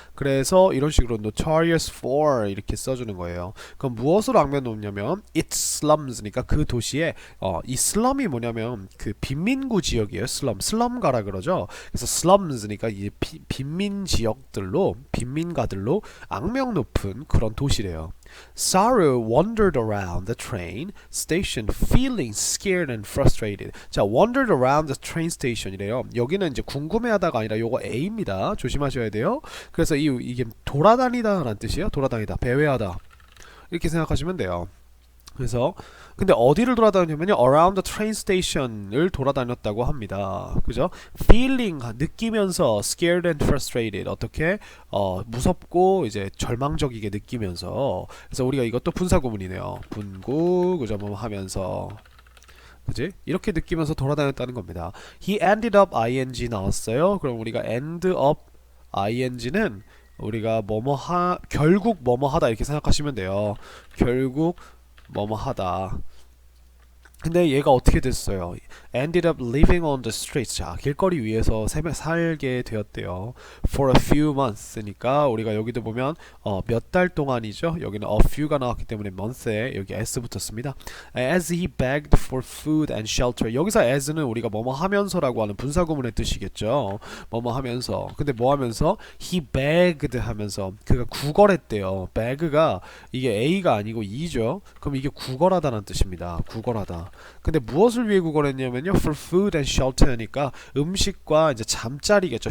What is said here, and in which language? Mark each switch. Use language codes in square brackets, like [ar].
[ko] 그래서 이런 식으로 [en] notorious for [ko] 이렇게 써주는 거예요. 그럼 무엇으로 악명 높냐면 [en] its slums [ko] 니까 그 도시에 이 slum이 뭐냐면 그 빈민구 지역이에요. slum가라 그러죠. 그래서 slums니까 이 빈민 지역들로 빈민가들로 악명 높은 그런 도시래요. [en] Saru wandered around the train station feeling scared and frustrated. 자, wandered around the train station이래요. [ko] 여기는 이제 궁금해하다가 아니라 요거 A입니다. 조심하셔야 돼요. 그래서 이게 돌아다니다 라는 뜻이에요. 돌아다니다, 배회하다 이렇게 생각하시면 돼요. 그래서 근데 어디를 돌아다녔냐면요, [en] around the train station [ko] 을 돌아다녔다고 합니다. 그죠? feeling 느끼면서 [en] scared and frustrated [ko] 어떻게 무섭고 이제 절망적이게 느끼면서. 그래서 우리가 이것도 분사구문이네요. 분구 그죠? 뭐 하면서 그지? 이렇게 느끼면서 돌아다녔다는 겁니다. [en] He ended up ing 나왔어요. 그럼 우리가 end up ing는 [ko] 우리가 결국 뭐뭐 하다 이렇게 생각하시면 돼요. 결국 뭐뭐 하다. 근데 얘가 어떻게 됐어요? [en] Ended up living on the streets. [ko] 자, 길거리 위에서 살게 되었대요. [en] For a few months [ko] 니까 우리가 여기도 보면 몇 달 동안이죠. 여기는 a few가 나왔기 때문에 month에 여기 s 붙었습니다. [en] As he begged for food and shelter. [ko] 여기서 as는 우리가 뭐뭐 하면서라고 하는 분사구문의 뜻이겠죠. 뭐뭐 하면서. 근데 뭐 하면서? [en] He begged [ko] 하면서 그가 구걸했대요. beg가 이게 a가 아니고 e죠. 그럼 이게 구걸하다는 뜻입니다. 구걸하다. 근데 무엇을 위해 구걸했냐면요, [en] for food and shelter [ko] 니까 음식과 이제 잠자리겠죠.